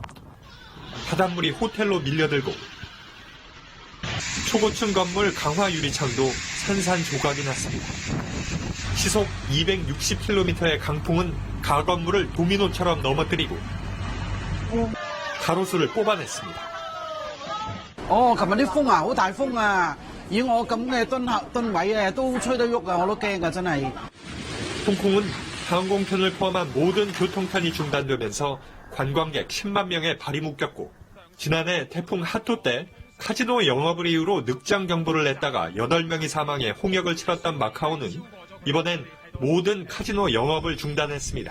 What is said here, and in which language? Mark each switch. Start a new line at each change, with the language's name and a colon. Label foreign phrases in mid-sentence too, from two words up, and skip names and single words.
Korean: 바닷물이 호텔로 밀려들고 초고층 건물 강화 유리창도 산산조각이 났습니다. 시속 260km의 강풍은 가건물을 도미노처럼 넘어뜨리고 가로수를 뽑아냈습니다.
Cantonese: 琴日啲風啊，好大風啊！以我咁嘅噸位啊，都吹得喐啊，我都驚㗎，真係。
Korean: 홍콩은 항공편을 포함한 모든 교통편이 중단되면서 관광객 10만 명의 발이 묶였고 지난해 태풍 하토 때 카지노 영업을 이유로 늑장 경보를 냈다가 8명이 사망해 홍역을 치렀던 마카오는 이번엔 모든 카지노 영업을 중단했습니다.